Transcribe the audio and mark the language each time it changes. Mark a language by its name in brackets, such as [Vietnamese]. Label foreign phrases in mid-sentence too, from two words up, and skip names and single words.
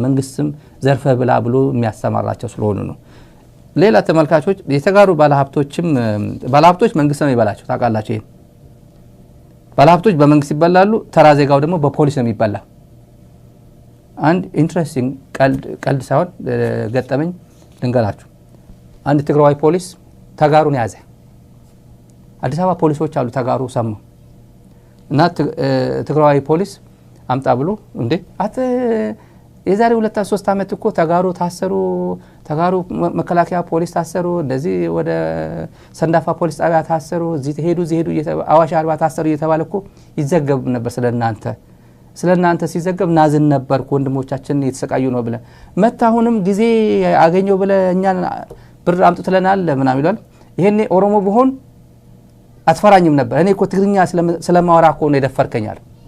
[Amharic] መንግስትም ዘርፈ ብላ ብሎ የሚያስተማራቸው ስለሆነ ነው ሌላ ተመልካቾች የተጋሩ ባለሀብቶች መንግስት ነው ይበላቸው ታውቃላችሁ ይሄን ባለሀብቶች በመንግስት ይበላሉ ተራ ዜጋው ደግሞ በፖሊስ ነው የሚበላ አንድ ኢንትረስቲንግ ቀልድ ሳይሆን ገጠመኝ ልንገራችሁ አንድ ትግራዋይ ፖሊስ ተጋሩን ያዘ አዲስ አበባ ፖሊሶች አሉ ተጋሩ ሰሙ እና ትግራዋይ ፖሊስ አምጣ ብሎ እንዴ የዛሬ 2-3 አመት እኮ ተጋሩ ታሰሩ ተጋሩ መከላከያ ፖሊስ ታሰሩ እንደዚህ ወደ ሰንዳፋ ፖሊስ ጣቢያ ታሰሩ እዚህ ሄዱ አዋሽ አርባ ታሰሩ እየተባለ እኮ ይዘገብ ነበር ስለናንተ ሲዘገብ ናዝን ነበር ወንድሞቻችን እየተሰቃዩ ነው ብለ መታሁንም ጊዜ አገኘው ብለ እኛን ብር አምጥተለናል ምናምን ይላል ይሄኔ ኦሮሞ በሆን አትፈራኝም ነበር እኔ እኮ ትግርኛ ስለማወራ እኮ ነው የደፈርከኛል